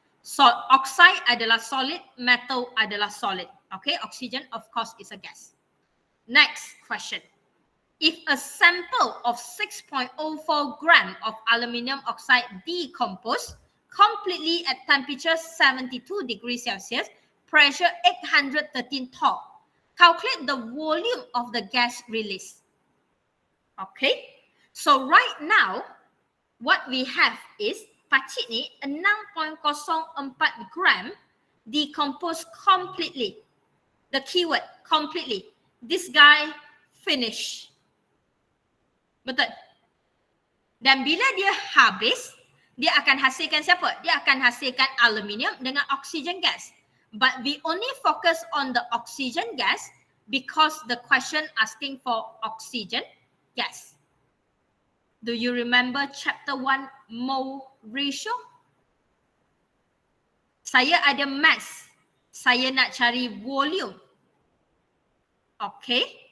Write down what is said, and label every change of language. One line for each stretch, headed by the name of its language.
Malay: So, oxide adalah solid, metal adalah solid.
English: Okay, oxygen of course is a gas. Next question. If a sample of 6.04 gram of aluminium oxide decompose completely at temperature 72 degrees Celsius, pressure 813 torr, calculate the volume of the gas release. Okay, so right now, what we have is pakcik ni 6.04 gram decompose completely. The keyword, completely. This guy finish. Betul?
Malay: Dan bila dia habis, dia akan hasilkan siapa? Dia akan hasilkan aluminium dengan oxygen gas.
English: But we only focus on the oxygen gas because the question asking for oxygen gas. Do you remember chapter 1 mole ratio?
Malay: Saya ada mass. Saya nak cari volume. Okay.